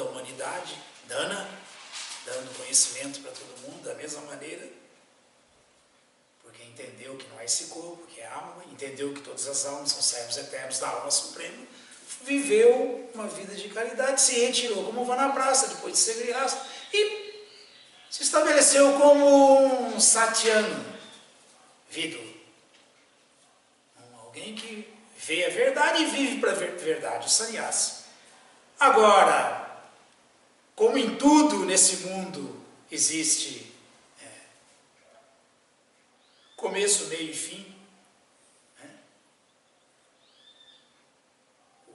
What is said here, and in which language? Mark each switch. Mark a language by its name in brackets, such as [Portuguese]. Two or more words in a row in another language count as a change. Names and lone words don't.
[Portuguese] humanidade, dando conhecimento para todo mundo da mesma maneira, porque entendeu que não é esse corpo, que é a alma, entendeu que todas as almas são servos eternos da alma suprema, viveu uma vida de caridade, se retirou como vanaprastha, depois de ser grihasta, e se estabeleceu como um satyam, vidu, alguém que vê a verdade e vive para a verdade, o sannyasi. Agora, como em tudo nesse mundo existe começo, meio e fim, o